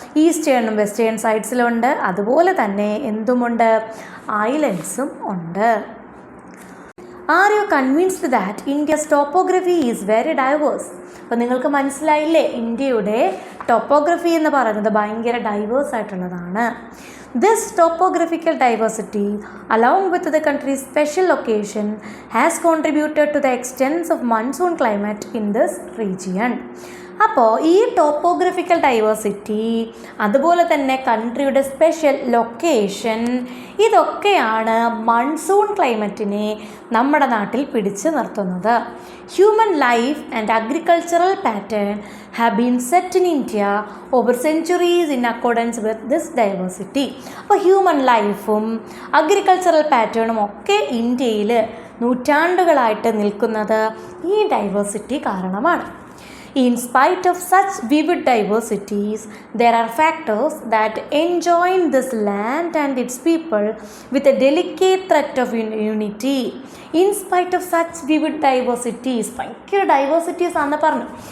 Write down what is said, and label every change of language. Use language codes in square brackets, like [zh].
[ml] ഈസ്റ്റേണും western സൈഡ്സിലുണ്ട്. അതുപോലെ തന്നെ എന്തുമുണ്ട്? ഐലൻഡ്സും ഉണ്ട്. [en] Are you convinced that India's topography is very diverse? [ml] അപ്പോൾ നിങ്ങൾക്ക് മനസ്സിലായില്ലേ, ഇന്ത്യയുടെ ടോപ്പോഗ്രഫി എന്ന് പറയുന്നത് ഭയങ്കര ഡൈവേഴ്സ് ആയിട്ടുള്ളതാണ്. [en] This topographical diversity, along with the country's special location, has contributed to the extent of monsoon climate in this region. [ml] അപ്പോൾ ഈ ടോപ്പോഗ്രഫിക്കൽ ഡൈവേഴ്സിറ്റി, അതുപോലെ തന്നെ കൺട്രിയുടെ സ്പെഷ്യൽ ലൊക്കേഷൻ, ഇതൊക്കെയാണ് മൺസൂൺ ക്ലൈമറ്റിനെ നമ്മുടെ നാട്ടിൽ പിടിച്ചു നിർത്തുന്നത്. [en] Human life and agricultural pattern have been set in India over centuries in accordance with this diversity. [ml] അപ്പോൾ ഹ്യൂമൻ ലൈഫും അഗ്രികൾച്ചറൽ പാറ്റേണും ഒക്കെ ഇന്ത്യയിൽ നൂറ്റാണ്ടുകളായിട്ട് നിൽക്കുന്നത് ഈ ഡൈവേഴ്സിറ്റി കാരണമാണ്. [en] In spite of such vivid diversities, there are factors that enjoin this land and its people with a delicate threat of unity. In spite of such vivid diversities, [ml] ഭയങ്കര diversities ആണെന്ന് പറഞ്ഞു.